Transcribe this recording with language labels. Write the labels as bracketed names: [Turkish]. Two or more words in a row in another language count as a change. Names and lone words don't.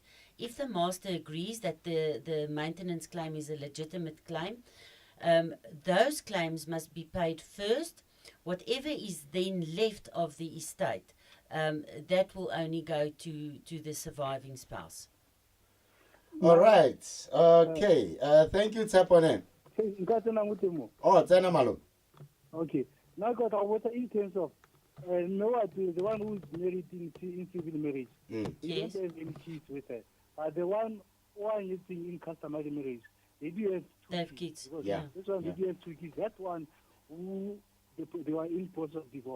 [English] If the master agrees that the maintenance claim is a legitimate claim, those claims must be paid first. Whatever is then left of the estate, that will only go to the surviving spouse. All right. Okay. Thank you, Tsepone. [Tswana] nka tsena mo temo. Oh, tsena malome. [English] Okay. Now, got water in terms of Noah, the one who is married in civil marriage. He Yes. don't have any kids with her. But the one who are in customary marriage, they do have They have kids. Because Yeah. This one, Yeah. they do have 2 kids. That one, who they were in process of divorce.